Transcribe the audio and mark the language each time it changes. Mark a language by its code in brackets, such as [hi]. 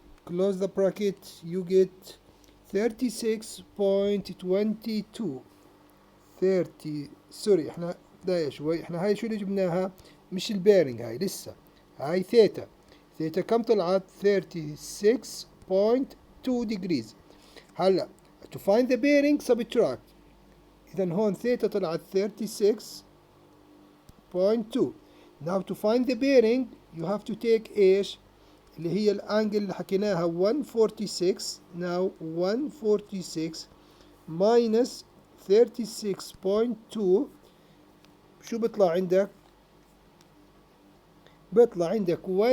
[en] close the bracket, you get 36.22. [ar] 30 سوري احنا داية شوي، احنا هاي شو اللي جبناها؟ مش البيرنج هاي لسه، هاي ثيتا. ثيتا كم طلعت؟ 36.2 degrees. [en] هلا to find the bearing subtract. [ar] إذا هون ثيتا طلعت 36.2. [en] Now to find the bearing you have to take إيش؟ [ar] اللي هي الانجل اللي حكيناها [en] 146. Now 146 minus 36.2 [ar] شو بيطلع عندك؟ بيطلع عندك [en] 109.8.